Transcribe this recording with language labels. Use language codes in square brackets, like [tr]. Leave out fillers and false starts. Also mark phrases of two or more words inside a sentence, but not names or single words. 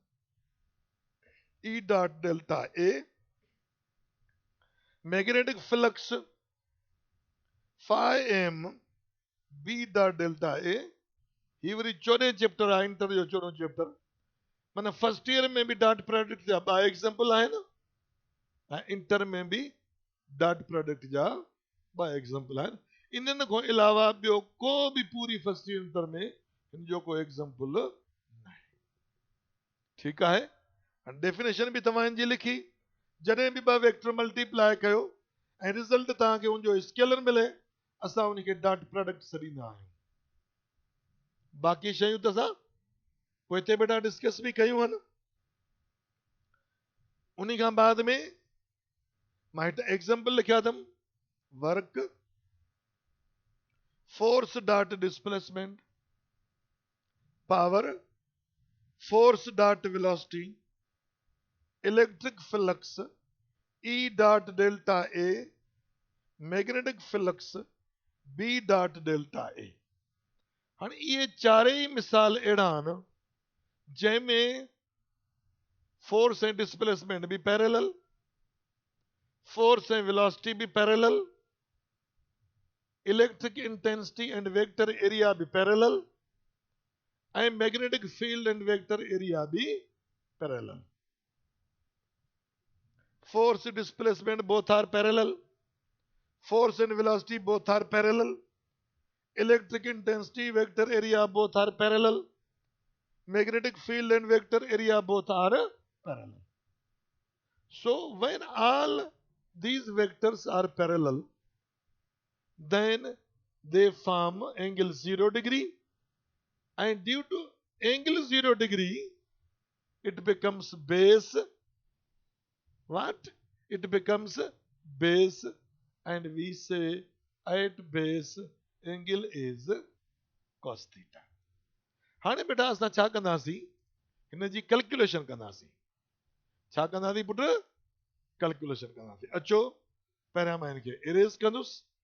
[en] E dot delta A magnetic flux phi m B dot delta A [sd] ही वरी 14 चैप्टर आहे इंटर जो 14 चैप्टर माना फर्स्ट ईयर में भी [en] dot product [sd] जा 2 एग्जाम्पल आहिनि ऐं इंटर में भी [en] dot product [sd] जा 2 एग्जाम्पल आहिनि इन्हनि खां अलावा ॿियो को बि पूरी [en] first year inter [sd] में हिन जो को एग्जाम्पल न आहे ठीकु आहे डेफिनेशन बि तव्हां जी लिखी जॾहिं बि 2 वेक्टर मल्टीप्लाई कयो ऐं रिज़ल्ट तव्हांखे उनजो स्केलर मिले असां उनखे [en] dot product [sd] छॾींदा आहियूं बाक़ी शयूं त असां पोइ हिते बेटा डिस्कस बि कयूं आहिनि उन्ही खां बाद में मां हिते एग्जाम्पल लिखिया अथमि [en] work force dot displacement power force dot velocity electric flux E dot delta A magnetic flux B dot delta A [sd] हाणे इहे 4 मिसाल अहिड़ा आहिनि जंहिंमें [en] force and displacement [sd] भी [en] parallel force and velocity [sd] भी [en] parallel electric intensity and vector area [sd] भी [en] parallel and magnetic field and vector area [sd] भी पैरेलल [en] force displacement both are parallel force and velocity both are parallel electric intensity vector area both are parallel magnetic field and vector area both are parallel. So when all these vectors are parallel, then they form angle 0 degree, and due to angle 0 degree, it becomes base. What? It becomes base, and we say at base angle is cos theta. [sd] हाणे बेटा असां छा कंदासीं हिन जी कैलकुलेशन कंदासीं छा कंदासीं पुट कैलकुलेशन कंदासीं अचो पहिरियां मां हिनखे इरेज़ कंदुसि